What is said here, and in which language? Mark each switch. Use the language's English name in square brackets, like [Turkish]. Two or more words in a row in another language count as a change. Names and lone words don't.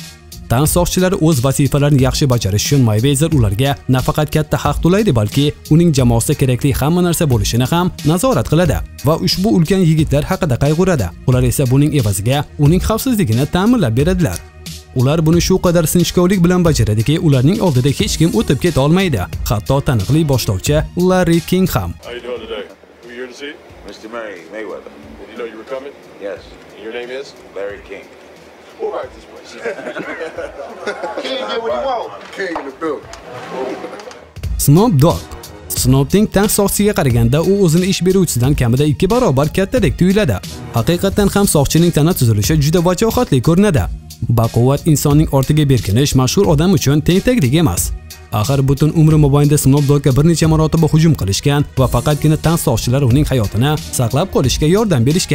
[Uzbek] Tan soqchilari o'z vazifalarini yaxshi bajarish uchun Mayweather ularga nafaqat katta haq to'laydi, balki uning jamoasida kerakli hamma narsa bo'lishini ham nazorat qiladi va ushbu ulkan yigitlar haqida qayg'uradi. Ular esa buning evaziga uning xavfsizligini ta'minlab beradilar. Ular buni shu qadar sinchkovlik bilan bajaradiki, ularning oldida hech kim o'tib keta olmaydi. Hatto taniqli boshlovchi Larry King ham. [English] Mr. Mayweather. Did you know you were coming? Yes. And your name is? Larry King. Who writes this place? King get what you want. King in the building. Snoop Dogg. [Uzbek] Snoopning tank soqchiga qaraganda u o'zini ish beruvchisidan kamida 2 barobar kattadek tuyuladi. Haqiqatan ham soqchining tana tuzilishi juda vajohatli ko'rinadi. Baquvvat insonning ortiga berkinish mashhur odam uchun tengdek emas. Axir butun umri mobaynida Snoop Doggga bir necha marotaba hujum qilishgan va faqatgina tank soqchilar uning hayotini saqlab qolishga yordam berishgan.